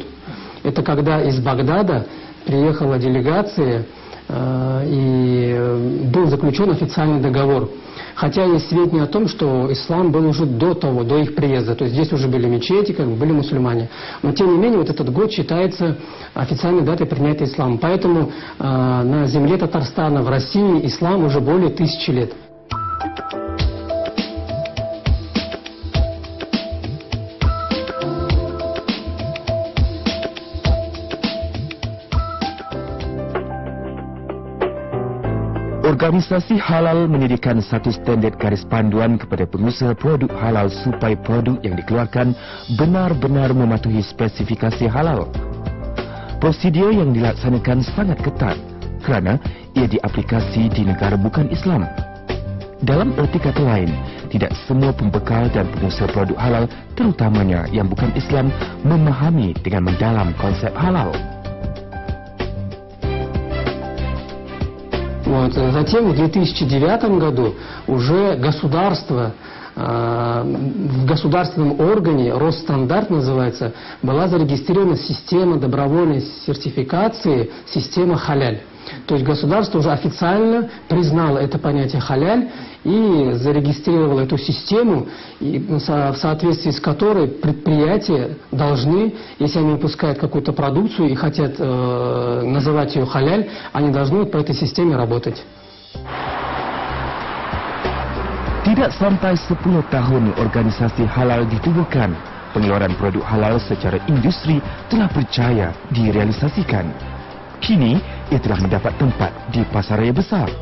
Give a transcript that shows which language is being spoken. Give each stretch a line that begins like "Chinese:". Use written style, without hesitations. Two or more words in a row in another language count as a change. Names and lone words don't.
Russian: Это когда из Багдада приехала делегация и был заключен официальный договор. Хотя есть сведения о том, что ислам был уже до того, до их приезда. То есть здесь уже были мечети, были мусульмане. Но тем не менее, вот этот год считается официальной датой принятия ислама. Поэтому на земле Татарстана, в России, ислам уже более 1000 лет.
Malay: Organisasi halal menyediakan satu standard garis panduan kepada pengusaha produk halal supaya produk yang dikeluarkan benar-benar mematuhi spesifikasi halal. Prosedur yang dilaksanakan sangat ketat kerana ia diaplikasi di negara bukan Islam. Dalam erti kata lain, tidak semua pembekal dan pengusaha produk halal, terutamanya yang bukan Islam, memahami dengan mendalam konsep halal.
Russian: Вот. Затем в 2009 году уже государство, в государственном органе, Росстандарт называется, была зарегистрирована система добровольной сертификации, система халяль. То есть государство уже официально признало это понятие халяль и зарегистрировало эту систему, в соответствии с которой предприятия должны, если они выпускают какую-то продукцию и хотят называть ее халяль, они должны по этой системе работать.
Malay: Tidak sampai 10 tahun organisasi halal ditubuhkan, pengeluaran produk halal secara industri telah berjaya direalisasikan. Kini, ia telah mendapat tempat di pasaraya besar.